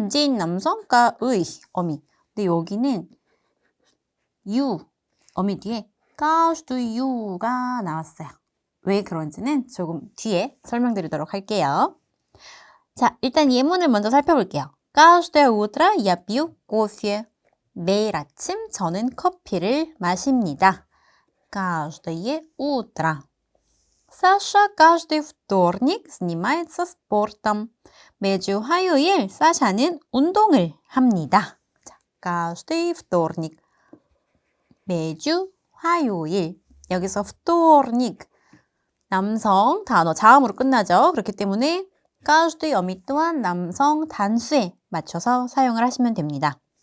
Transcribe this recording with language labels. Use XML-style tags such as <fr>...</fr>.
<ko>день 남성, 의, 어미. 근데 여기는 you, 어미 뒤에 каждую가 나왔어요. 왜 그런지는 조금 뒤에 설명드리도록 할게요. 자, 일단 예문을 먼저 살펴볼게요.</ko> <ru>каждое утро я пью кофе.</ru> <ko>매일 아침 저는 커피를 마십니다.</ko> <ru>каждое утро. Саша каждый вторник занимается спортом.</ru> <ko>매주 화요일 사샤는 운동을 합니다. 자,</ko> <ru>каждый вторник.</ru> <ko>매주 화요일. 여기서 вторник. 남성 단어 자음으로 끝나죠. 그렇기 때문에 каждый 어미 또한 남성 단수에 맞춰서 사용을 하시면 됩니다.</ko>